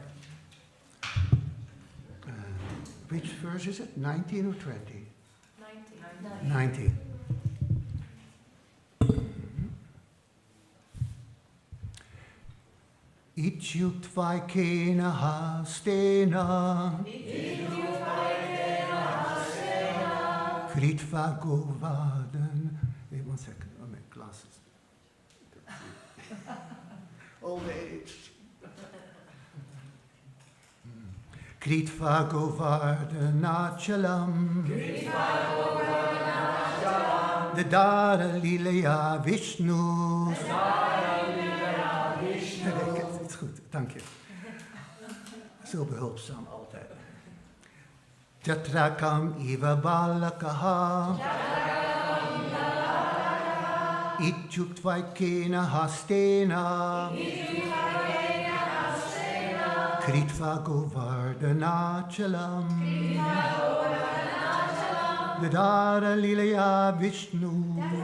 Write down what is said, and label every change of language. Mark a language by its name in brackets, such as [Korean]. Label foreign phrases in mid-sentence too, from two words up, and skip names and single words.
[English] Which verse is it? 19 or 20? 19. 90. [Sanskrit] इत्युक्त वैकेन हस्तेन कृत्वा गोवर्धन. [English] Wait 1 second, oh my glasses. Old age. [Sanskrit] कृत्वा गोवर्धन चलम् दधार लीलया विष्णु. [Dutch] Het is goed, dank je. Zo behulpzaam altijd. [Sanskrit] छत्राकम् इव बालकः इत्युक्त वैकेन हस्तेन कृत्वा गोवर्धन चलम् दधार लीलया विष्णु